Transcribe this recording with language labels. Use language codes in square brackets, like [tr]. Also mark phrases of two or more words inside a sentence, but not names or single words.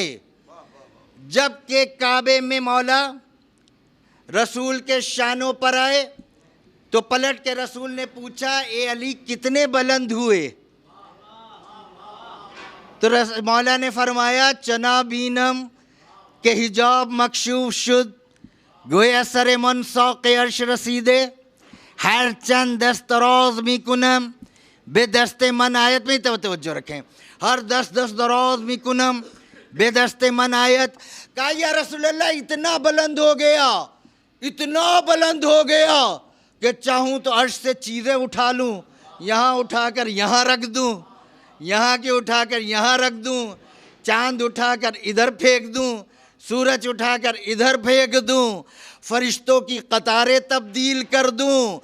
[ur] جب کہ کعبے میں مولا رسول کے شانوں پر آئے تو پلٹ کے رسول نے پوچھا اے علی کتنے بلند ہوئے؟ [fa] تو مولا نے فرمایا چنا بینم کہ حجاب مکشوف شد، گویا سر من ساق عرش رسیدے، ہر چند دست دراز می کنم بے دست من آیت [ur] میں توجہ رکھیں، [fa] ہر دست دراز می کنم بے دست من آیت. [ur] کہا [ar] یا رسول اللہ [ur] اتنا بلند ہو گیا، اتنا بلند ہو گیا کہ چاہوں تو عرش سے چیزیں اٹھا لوں، یہاں اٹھا کر یہاں رکھ دوں، یہاں کے اٹھا کر یہاں رکھ دوں، چاند اٹھا کر ادھر پھینک دوں، سورج اٹھا کر ادھر پھینک دوں، فرشتوں کی قطاریں تبدیل کر دوں.